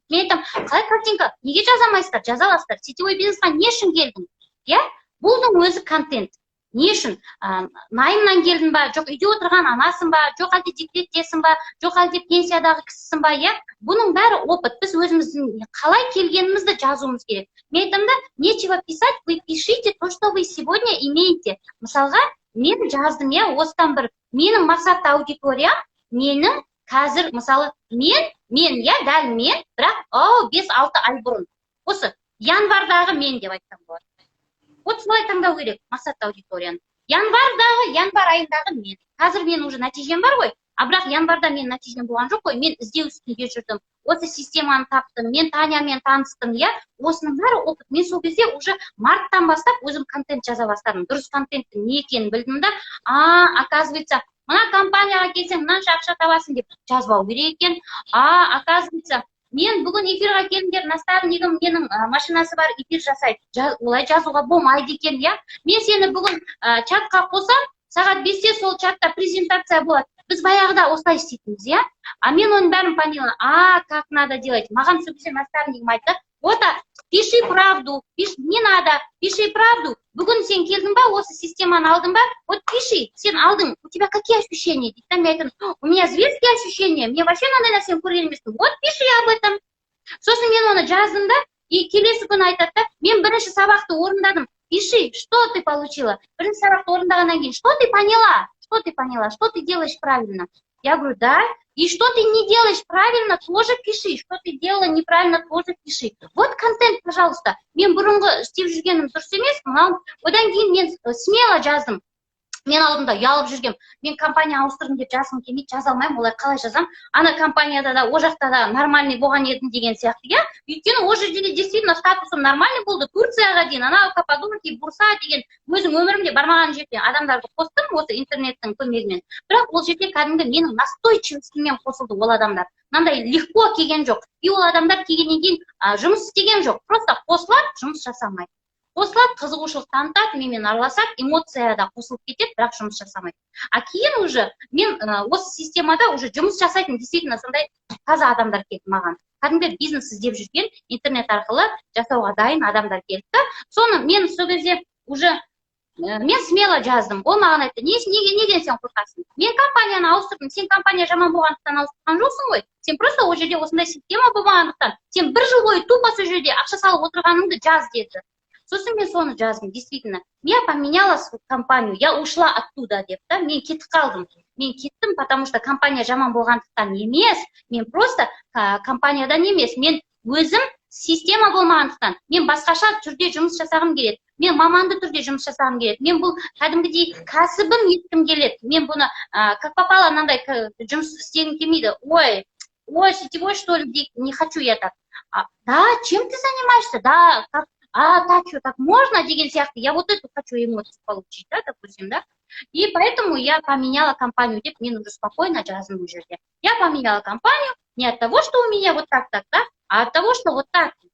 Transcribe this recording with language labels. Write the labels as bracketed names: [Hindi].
[Kazakh] Мен айтам, қалай картинка, неге жазамайсыздар, жаза аласыздар, сетевой бизнесқа не үшін келдің? Иә, бұлдың өзі контент. Не үшін? Найымнан келдің ба, жоқ үйде отырған анасың ба, жоқ әлде декреттесің ба, жоқ әлде пенсиядағы кісісің ба, иә? Бұның бәрі опыт. Біз өзіміздің қалай келгенімізді жазуымыз керек. Мен айтам да, [Russian] нечего писать, вы пишите то, что вы сегодня имеете. [Kazakh] Мысалға, мен жаздым, иә, осыдан бір, менің мақсатты аудитория, менің қазір, мысалы, мен, иә, дәл мен, бірақ, 5-6 ай бұрын. Осы, январдағы мен деп айтсам болады. Вот солай таңдау керек, мақсатты аудиторияны. Январ айындағы мен. Қазір мен уже нәтижем бар ғой, бірақ январда мен нәтижем болған жоқ қой, мен іздеу үстінде жүрдім. Осы системаны таптым, мен Танямен таныстым, иә, осының бәрі опыт. Мен сол кезде уже марттан бастап өзім контент жаза бастадым. Дұрыс контенттің не екенін білдім да, оказывается, мына компанияға келсең, мынанша ақша табасың деп жазбау керек екен. Оказывается, мен бүгін эфирға келіңдер, наставнигім менің машинасы бар, эфир жасайды. Олай жазуға болмайды екен, иә. Мен сені бүгін чатқа қосам, сағат 5-те сол чатта презентация болады. Біз баяғыда осылай істейтінбіз, иә. Мен оның бәрін поняла. [Russian] Как надо делать? [Kazakh] Маған сол кезде наставнигім айтты. [Russian] Вот, пиши правду, не надо, пиши правду. [Kazakh] Бүгін сен келдің ба, осы системаны алдың ба? [Russian] Вот пиши, [Kazakh] сен алдың, [Russian] у тебя какие ощущения? [Kazakh] Мен айтам, [Russian] у меня зверские ощущения, мне вообще [Kazakh] мынандай нәрсені көрген емеспін. [Russian] Вот пиши об этом. [Kazakh] Сосын мен оны жаздым да, и келесі күні айтады да, мен бірінші сабақты орындадым. [Russian] Пиши, что ты получила? [Kazakh] Бірінші сабақты орындағаннан кейін, [Russian] что ты поняла? Что ты делаешь правильно? Я говорю, да. И что ты не делаешь правильно, тоже пиши. Что ты делала неправильно, тоже пиши. Вот контент, пожалуйста. [Kazakh] Мен бұрынғы істеп жүргенім дұрыс емес, одан кейін мен смело жаздым. Мен алдымда ұялып жүргем. Мен компания ауыстырдым деп жазғым келмейді, жаза алмаймын, олай қалай жазам? Ана компанияда да, о жақта да нормальный болған едім деген сияқты, иә? Өйткені о жерде де действительно статусым нормальный болды. Турцияға дейін, ана Каппадокия, Бурса деген өзім өмірімде бармаған жерде адамдарды қостым осы интернеттің көмегімен. Бірақ ол жерде кәдімгі менің настойчивостьіммен қосылды ол адамдар. Мынандай легко келген жоқ. И ол адамдар келгеннен кейін жұмыс істеген жоқ. Просто қосылады, жұмыс жасамайды. Қосылады, қызығушылық танытады, менімен араласады, эмоцияда қосылып кетеді, бірақ жұмыс жасамайды. Кейін уже мен осы системада уже жұмыс жасайтын, действительно сондай таза адамдар келді маған. Кәдімгі бизнес іздеп жүрген, интернет арқылы жасауға дайын адамдар келді. Соны мен сол кезде уже мен смело жаздым. Ол маған айтты, неден сен қорқасың? Мен компанияны ауыстырдым, сен компания жаман болғандықтан ауыстырған жоқсың ғой. Сен просто ол жерде осындай система болғандықтан, сен бір жыл бойы тупо сол жерде ақша салып отырғаныңды жаз деді. Сосын мен соны жаздым, [Russian] действительно. Я поменяла свою компанию, я ушла оттуда деп, да, [Kazakh] мен кетіп қалдым. Мен кеттім, потому что компания жаман болғандықтан емес, мен просто компаниядан емес, мен өзім система болмағандықтан, мен басқаша түрде жұмыс жасағым келеді. Мен маманды түрде жұмыс жасағым келеді. Мен бұл кәдімгідей кәсібім еткім келеді. Мен бұны [Russian] как попало [Kazakh] мынандай жұмыс істегім келмейді. [Russian] Ой, сетевой что ли, не хочу я так. Да, чем ты занимаешься? Да, как так можно, [Kazakh] деген сияқты, [Russian] я вот эту хочу эмоцию получить, да, допустим, да. И поэтому я поменяла компанию, [Kazakh] деп мен [Russian] уже спокойно жаздым уже. Я поменяла компанию не от того, что у меня вот так, да, а от того, что вот так.